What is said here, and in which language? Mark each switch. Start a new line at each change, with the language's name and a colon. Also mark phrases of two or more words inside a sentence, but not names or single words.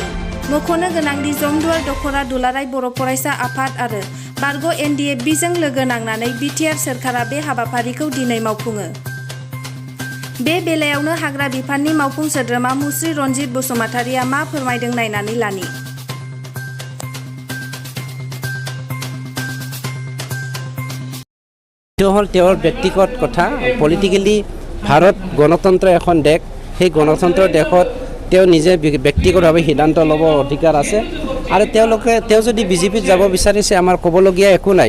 Bodo: मख'नो गोनांदि जमदुवार दख'रा दुलाराय बर' फरायसा आफाद आरो बारग' एनडिएफबिजों लोगो नांनानै बिटिआर सोरखारा बे हाबाफारिखौ दिनै मावफुङो। बे बेलायावनो हाग्रा बिफाननि मावफुं सोद्रोमा मुस्रि रनजित बसुमतारीया मा फोरमायदों नायनानै लानि।
Assamese: তেওঁৰ ব্যক্তিগত কথা। পলিটিকেলি ভাৰত গণতন্ত্ৰ এখন দেশ, সেই গণতন্ত্ৰ দেশত তেওঁ নিজে ব্যক্তিগতভাৱে সিদ্ধান্ত ল'ব অধিকাৰ আছে আৰু তেওঁ যদি বিজেপিত যাব বিচাৰিছে আমাৰ ক'বলগীয়া একো নাই।